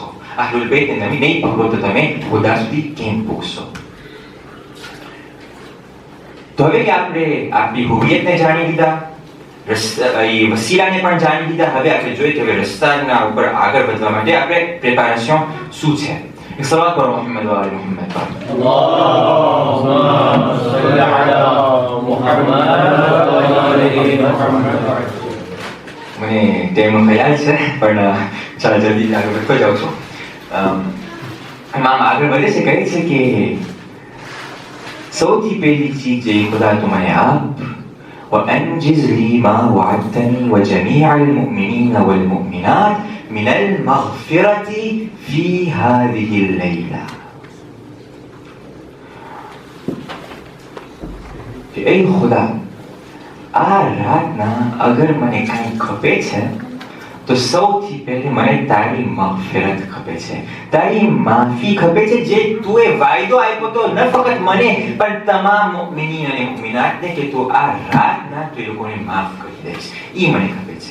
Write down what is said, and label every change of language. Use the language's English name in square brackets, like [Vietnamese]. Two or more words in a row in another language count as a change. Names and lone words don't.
[Gujarati] અહલુલ બૈતને તમે નહીં પકડો તો તમે ખુદા સુધી કેમ પહોંચશો? તો હવે કે આપણે આપણી હુવિયતને જાણી લીધા, એ વસીલાને પણ જાણી લીધા. હવે આપણે જોઈએ કે હવે રસ્તાના ઉપર આગળ વધવા માટે આપણે પ્રિપેરેશન શું છે. એક સલાત કરો [Arabic] محمد وآل محمد [Gujarati] પર. [Arabic] اللهم صل على محمد وآل محمد. [Gujarati] મને ટાઈમનો ખ્યાલ છે પણ ચાલો જલ્દી આગળ વધતો જાઉં છું. ઇમામ આગળ વધે છે, કહે છે કે સૌથી પહેલી ચીજ જે ખુદા તું મને આપ [Arabic] وأنجز لي ما وعدتني وجميع المؤمنين والمؤمنات من المغفرة في هذه الليلة. [Urdu] اے خدا [Gujarati] આ રાતના અગર મને કંઈ ખપે છે તો સૌથી પહેલે મને તારી મગફિરત ખપે છે, તારી માફી ખપે છે, જે તું એ વાયદો આપ્યો તો ન ફક્ત મને પણ તમામ મુમિનીન અને મુમિનાતને કે તું આ રાતના તું એ લોકોને માફ કરી દઈશ, એ મને ખપે છે.